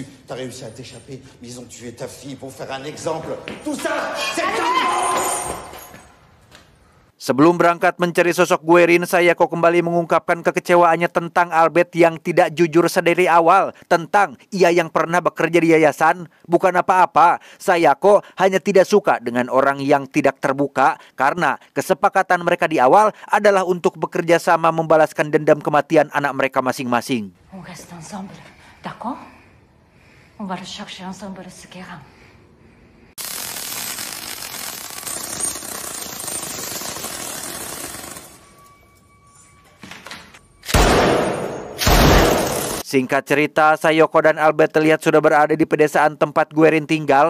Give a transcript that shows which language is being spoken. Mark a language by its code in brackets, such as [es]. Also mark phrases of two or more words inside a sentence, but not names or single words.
[id] Sebelum berangkat mencari sosok Guerin, Sayoko kembali mengungkapkan kekecewaannya tentang Albert yang tidak jujur sedari awal tentang ia yang pernah bekerja di yayasan. Bukan apa-apa, Sayoko hanya tidak suka dengan orang yang tidak terbuka karena kesepakatan mereka di awal adalah untuk bekerja sama membalaskan dendam kematian anak mereka masing-masing. [fr] On reste ensemble, d'accord? On va le chercher ensemble, ce Guérin. [id] Singkat cerita, Sayoko dan Albert terlihat sudah berada di pedesaan tempat Guerin tinggal.